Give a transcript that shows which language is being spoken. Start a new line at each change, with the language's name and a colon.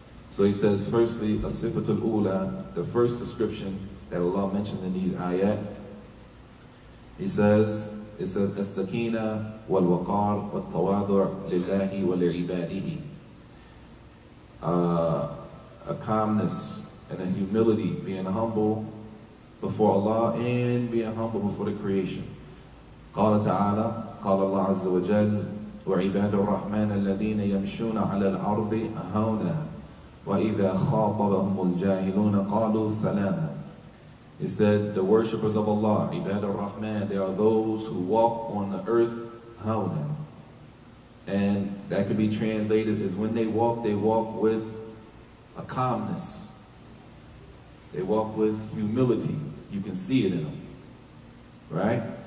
English: So he says, firstly,
Arabic: as-sifatul ula,
English: the first description that Allah mentioned in these ayat, it says,
Arabic: as-sakina wal-waqar wal-tawadu' lillahi wa li'ibadihi.
English: A calmness and a humility, being humble before Allah and being humble before the creation.
Arabic: قال تعالى, قال الله عز وجل, وعباد الرحمن الذين يمشون على الأرض هونا وإذا خاطبهم الجاهلون قالوا سلاما.
English: He said, the worshippers of Allah, Ibad al-Rahman, they are those who walk on the earth hawnan. And that could be translated as when they walk with a calmness. They walk with humility. You can see it in them, right?